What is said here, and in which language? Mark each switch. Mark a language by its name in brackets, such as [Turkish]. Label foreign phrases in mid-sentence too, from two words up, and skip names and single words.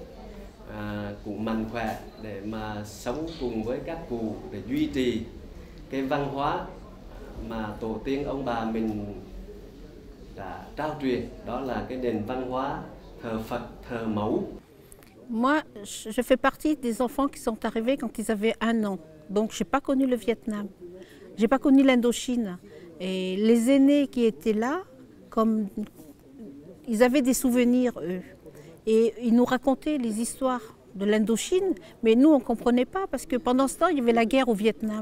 [Vietnamese] cũng mạnh khỏe để mà sống cùng với các cụ để duy trì cái văn hóa mà tổ tiên ông bà mình đã trao truyền, đó là cái nền văn hóa thờ Phật, thờ mẫu. [French] Moi, je fais partie des enfants qui sont arrivés quand ils avaient 1 an. Donc, je n'ai pas connu le Vietnam. Je n'ai pas connu l'Indochine. Et les aînés qui étaient là, comme ils avaient des souvenirs, eux. Et ils nous racontaient les histoires de l'Indochine, mais nous, on ne comprenait pas parce que pendant ce temps, il y avait la guerre au Vietnam.